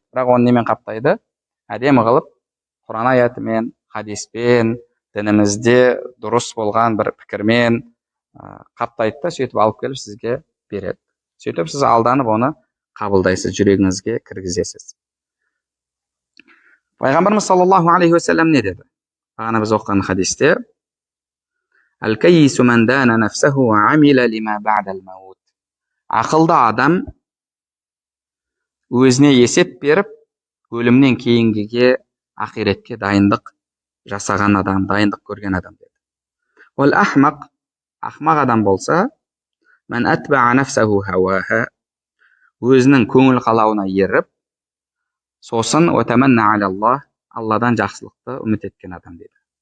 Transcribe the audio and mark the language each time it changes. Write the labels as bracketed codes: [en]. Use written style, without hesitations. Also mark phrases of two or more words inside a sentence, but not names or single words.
[kk] Бірақ оны немен қаптайды? Әдемі қылып, Құран аятымен, хадиспен, дінімізде дұрыс болған бір пікірмен қаптайды да, сөйтіп алып келіп сізге береді. Сөйтіп сіз алданып оны қабылдайсыз, жүрегіңізге кіргізесіз. Пайғамбарымыз [ar] صلى الله عليه وسلم [kk] не деді? Бағана біз оқыған хадисте, [ar] الكيس من دان نفسه وعمل لما بعد الموت. [kk] Ақылды адам өзіне есеп беріп, өлімнен кейінгіге, ақиретке дайындық жасаған адам, дайындық көрген адам деді. Ол ахмақ адам болса, [ar] من أتبع نفسه هواها, [kk] өзінің көңіл қалауына еріп, сосын [ar] وتمنى على الله, [kk] Алладан жақсылықты үміт еткен адам деді.